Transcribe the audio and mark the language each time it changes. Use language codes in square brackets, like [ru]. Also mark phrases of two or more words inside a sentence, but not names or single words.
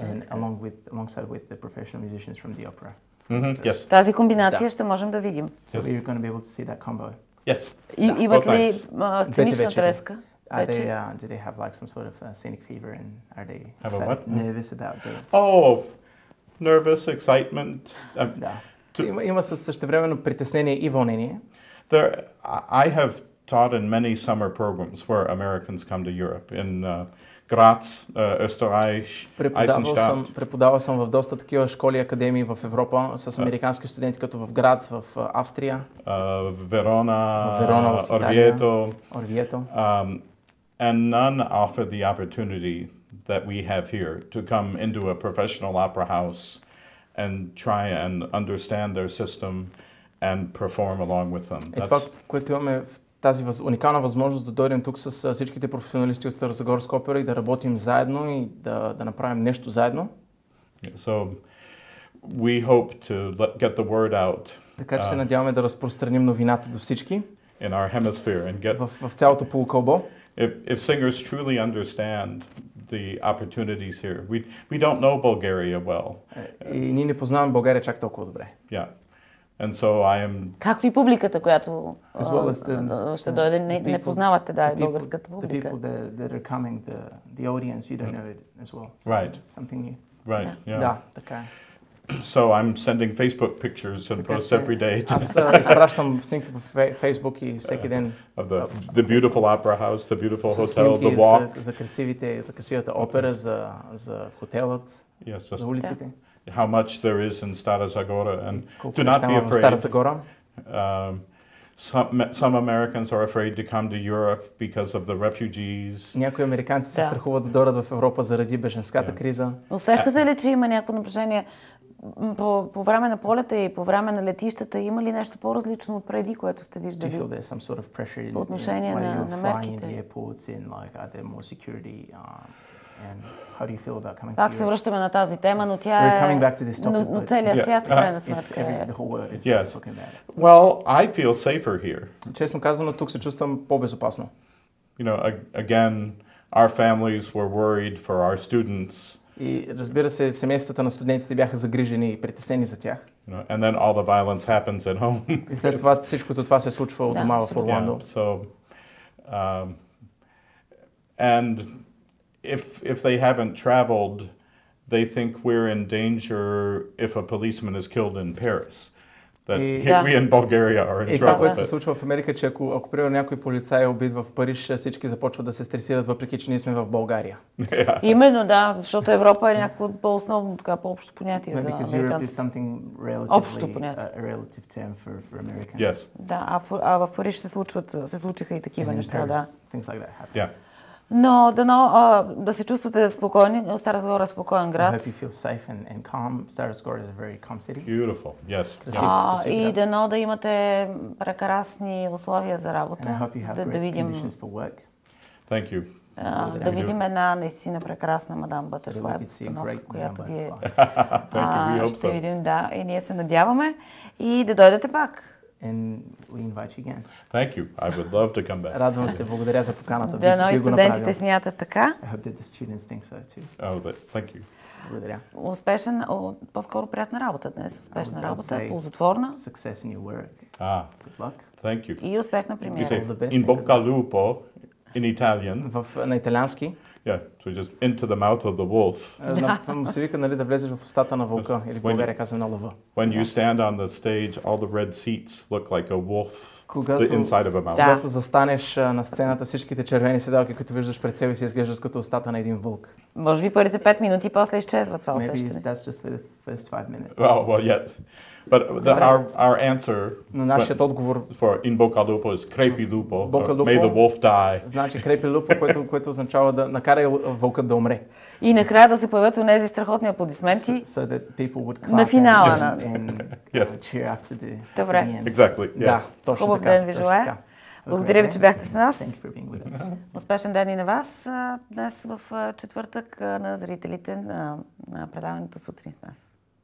[en] Alongside with the professional musicians from the opera. Yes. [bg] Тази комбинация ще можем да видим. [en] So we're going to be able to see that combo. Yes. [bg] Имат ли сценична треска? [en] Do they have like some sort of scenic fever and are they nervous about the... Oh, nervous, excitement. [bg] Има същевременно притеснение и вълнение. [en] I have taught in many summer programs where Americans come to Europe, in Graz, Österreich, Eisenstadt. [bg] Преподавал съм в доста такива школи и академии в Европа с американски студенти, като в Грац, в Австрия, Verona, Orvieto. [en] And none offer the opportunity that we have here to come into a professional opera house and try and understand their system and perform along with them. [bg] Това, което имаме тази уникална възможност да дойдем тук с всичките професионалисти от Старозагорска опера и да работим заедно и да направим нещо заедно. [en] So we hope to get the word out. [bg] Така че се надяваме да разпространим новината до всички. [en] in our hemisphere and get [bg] в цялото полукълбо. [en] if singers truly understand the opportunities here. We don't know Bulgaria well. [bg] И ние не познаваме България чак толкова добре. [en] Yeah. And so I am... [bg] Както и публиката, която [en] well [bg] ще дойде, не познавате, да, българската публика. [en] The people that are coming, the audience, you don't know it as well. So Right. It's something new. Right, yeah. [bg] Да, така е. [en] So I'm sending Facebook pictures and posts every day [bg] Аз изпращам снимки по Фейсбук и всеки ден. [en] of the beautiful opera house, the beautiful hotel, the walk. [bg] За красивата опера, за хотелът, [en] Yes, [bg] за улиците. [en] how much there is in Stara Zagora, and [bg] Колко [en] do not be [bg] в Стара [en] afraid. [bg] Загора. [en] Some Americans are afraid to come to Europe because of the refugees. [bg] Някои американци се страхуват да дойдат в Европа заради бежанската криза. Усещате ли, че има някакво напрежение по време на полета и по време на летищата? Има ли нещо по-различно от преди, което сте виждали? По отношение на мерките? Пак се връщаме на тази тема, но тя е... Но целият свят, в крайна сметка е... [en] Yes. Well, I feel safer here. [bg] Честно казано, тук се чувствам по-безопасно. [en] You know, again, our families were worried for our students. [bg] И разбира се, семействата на студентите бяха загрижени и притеснени за тях. [en] And then all the violence happens at home. [bg] И след това всичкото това се случва от дома в Орландо. [en] So, and if they haven't traveled, they think we're in danger if a policeman is killed in Paris. That we in Bulgaria are in trouble. [bg] Това, което се случва в Америка, че ако примерно някой полицай е убит в Париж, всички започват да се стресират, въпреки че ние сме в България. Именно, да, защото Европа е някакво по-основно, така, по-общо понятие за американците. Общо понятие. [en] Yes. [bg] Да, а в Париж се случиха и такива неща, да. [en] Yeah. [bg] Но да се чувствате спокойни, Стара Загора е спокоен град. [en] Beautiful, yes. [bg] И дано да имате прекрасни условия за работа. Да видим. [en] Thank you. [bg] Да видим една наистина прекрасна мадам Бътърфлай обстановка, която вие ще видим, да. И ние се надяваме и да дойдете пак. [en] And we invite you again. Thank you. I would love to come back. [bg] Радвам се, благодаря за поканата. Да, и студентите смятат така. [en] I hope that the students think so too. Oh, thank you. [bg] Благодаря. Успешен, по-скоро приятна работа днес. Успешна работа, ползотворна. [en] Success in your work. Good luck. Thank you. [bg] И успех на премиера. [it] In bocca al lupo, [en] in Italian. [bg] На италиански. [en] Yeah, so just into the mouth of the wolf. [bg] Се вика, нали, да влезеш в устата на вълка, или в България казваме на лъва. [en] When you stand on the stage, all the red seats look like a wolf, the inside of a mouth. [bg] Когато застанеш на сцената, всичките червени седалки, които виждаш пред себе си, изглеждат като устата на един вълк. Може би първите 5 минути после изчезва това усещане. [en] Maybe that's just for the first 5 minutes. Well, yet. But our answer for [it] in bocca al lupo [en] is [it] crepi lupo. [en] May the wolf die. [bg] Значи [it] crepi lupo, [bg] което означава да накара вълкът да умре. И накрая да се появят онези страхотни аплодисменти на финала на... Добре. [en] Exactly. Yes. [bg] Хубав ден ви желая. Благодаря ви, че бяхте с нас. Успешен ден и на вас днес в четвъртък на зрителите на предаването Сутрин с нас.